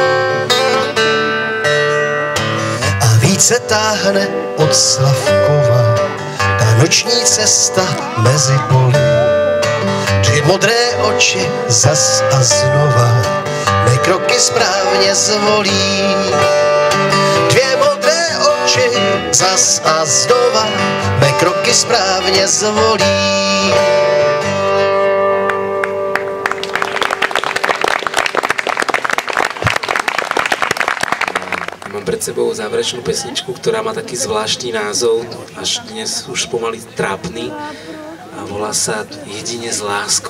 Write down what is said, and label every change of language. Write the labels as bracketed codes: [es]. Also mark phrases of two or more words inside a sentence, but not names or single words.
[cs] A více táhne od Slavkova ta noční cesta mezi poli. Dvě modré oči zas a znova mé kroky správně zvolí. Dvě modré oči zas a znova mé kroky správně zvolí. [sk] Mám pred sebou záverečnú pesničku, ktorá má taký zvláštny názov, až dnes už pomaly trápny, a volá sa Jedine s láskou.